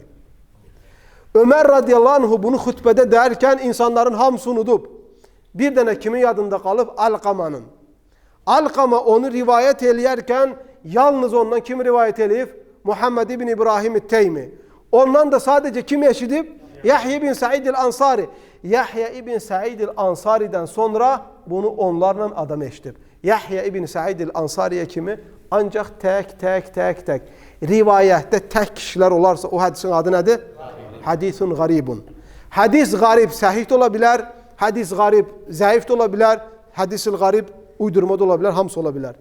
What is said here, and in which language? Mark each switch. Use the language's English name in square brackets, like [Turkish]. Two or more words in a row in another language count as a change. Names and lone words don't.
[Azerbaijani] Ömər [Arabic] رضي الله عنه [Azerbaijani] bunu xütbədə dərkən insanların hamısı unudub. Bir dənə kimin yadında qalıb? Alqamanın. Alqama onu rivayət eləyərkən yalnız ondan kim rivayət eləyib? Muhammed ibn İbrahim Teymi. Ondan da sadəcə kim eşidib? Yahya ibn Sa'id el-Ansari. Yahya ibn Sa'id el-Ansari'dən sonra bunu onlarla adam eşidib. Yahya ibn Sa'id el-Ansari'yə kimi ancaq tək rivayətdə tək kişilər olarsa o hədisin adı nədir? [Arabic] حديثٌ غريبٌ. [Azerbaijani] Hədis qarib səhih də ola bilər, hədis qarib zəif də ola bilər, [Arabic] الحديث الغريب [Azerbaijani] uydurma da ola bilər, hamısı ola bilər.